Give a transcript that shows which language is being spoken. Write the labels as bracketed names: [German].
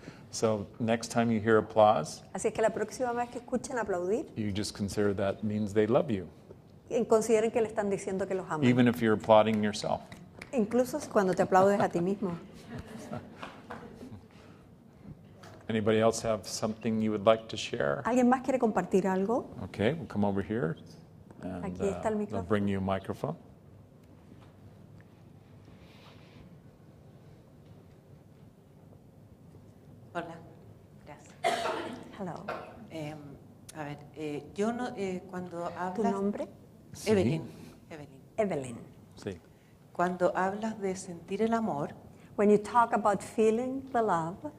[English] So next time you hear applause, [Spanish] Así es que la próxima vez que escuchen aplaudir, [English] you just consider that means they love you, [Spanish] consideren que le están diciendo que los aman. [English] even if you're applauding yourself. [Spanish] Incluso cuando te aplaudes a ti mismo. [English] Anybody else have something you would like to share? [Spanish] ¿Alguien más quiere compartir algo? [English] Okay, we'll come over here and [Spanish] Aquí está el [English] they'll [Spanish] micrófono. [English] bring you a microphone. [Spanish] Hola, gracias. [English] Hello. [Spanish] A ver, yo no, cuando ¿Tu hablas... nombre? Sí. Evelyn. Evelyn. Sí. Cuando hablas de sentir el amor, [English] When you talk about feeling the love,